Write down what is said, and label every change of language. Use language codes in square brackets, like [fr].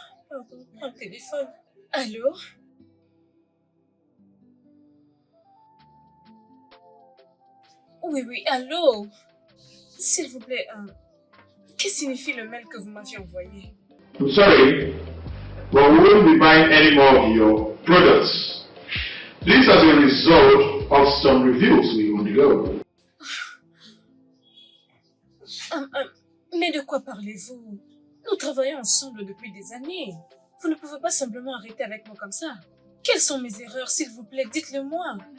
[fr] Pardon, prends le téléphone. Allô? Oui, oui, allô? S'il vous plaît, que signifie le mail que vous m'aviez envoyé? [en] I'm sorry, but we won't be buying any more of your products. This as a result of some reviews we undergo. [fr] Mais de quoi parlez-vous? Nous travaillons ensemble depuis des années. Vous ne pouvez pas simplement arrêter avec moi comme ça. Quelles sont mes erreurs, s'il vous plaît? Dites-le moi.